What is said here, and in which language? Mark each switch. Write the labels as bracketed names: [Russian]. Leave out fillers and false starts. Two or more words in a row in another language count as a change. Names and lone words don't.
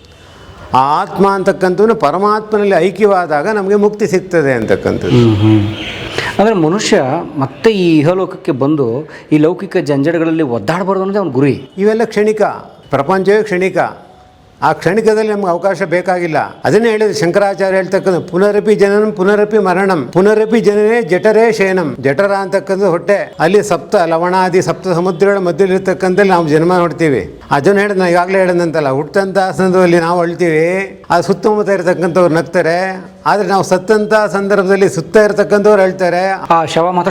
[Kannada] ಆ ಆತ್ಮ ಅಂತಕ್ಕಂಥವನು ಪರಮಾತ್ಮನಲ್ಲಿ ಐಕ್ಯವಾದಾಗ ನಮಗೆ ಮುಕ್ತಿ ಸಿಗ್ತದೆ ಅಂತಕ್ಕಂಥದ್ದು. ಅಂದರೆ ಮನುಷ್ಯ ಮತ್ತೆ ಈ ಇಹಲೋಕಕ್ಕೆ ಬಂದು ಈ ಲೌಕಿಕ ಜಂಜಡಗಳಲ್ಲಿ ಒದ್ದಾಡಬಾರ್ದು ಅನ್ನೋದೇ ಅವನ ಗುರಿ. ಇವೆಲ್ಲ ಕ್ಷಣಿಕ, ಪ್ರಪಂಚವೇ ಕ್ಷಣಿಕ. ಆ ಕ್ಷಣಿಕದಲ್ಲಿ ನಮ್ಗೆ ಅವಕಾಶ ಬೇಕಾಗಿಲ್ಲ. ಅದನ್ನೇ ಹೇಳಿದ್ರು ಶಂಕರಾಚಾರ್ಯ ಹೇಳ್ತಕ್ಕಂಥ [Sanskrit] ಪುನರಪಿ ಜನನಂ ಪುನರಪಿ ಮರಣಂ ಪುನರಪಿ ಜನನೇ ಜಠರೇ ಶಯನಂ. [Kannada] ಜಠರ ಅಂತಕ್ಕಂಥ ಹೊಟ್ಟೆ, ಅಲ್ಲಿ ಸಪ್ತ ಲವಣಾದಿ ಸಪ್ತ ಸಮುದ್ರಗಳ ಮಧ್ಯದಲ್ಲಿರ್ತಕ್ಕಂಥಲ್ಲಿ ನಾವು ಜನ್ಮ ನೋಡ್ತೀವಿ. ಅದನ್ನು ಹೇಳಿದ್ ನಾನು ಈಗಾಗಲೇ ಹೇಳಿದಂತಲ್ಲ, ಹುಟ್ಟಂಥ ಸಂದರ್ಭದಲ್ಲಿ ನಾವು ಅಳ್ತೀವಿ, ಆ ಸುತ್ತಮುತ್ತ ಇರತಕ್ಕಂಥವ್ರು ನಗ್ತಾರೆ. ಆದರೆ ನಾವು ಸತ್ತಂಥ ಸಂದರ್ಭದಲ್ಲಿ ಸುತ್ತ ಇರತಕ್ಕಂಥವ್ರು ಹೇಳ್ತಾರೆ, ಆ ಶವ ಮಾತ್ರ